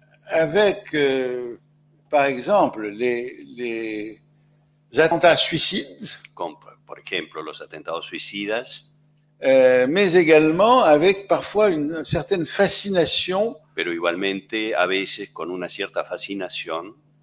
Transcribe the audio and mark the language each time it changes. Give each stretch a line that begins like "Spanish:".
French: Avec, par exemple, les attentats suicides.
Spanish: Como, por ejemplo, los atentados suicidas.
French: Mais également avec parfois une certaine fascination.
Spanish: Pero igualmente, a veces, con una cierta fascinación.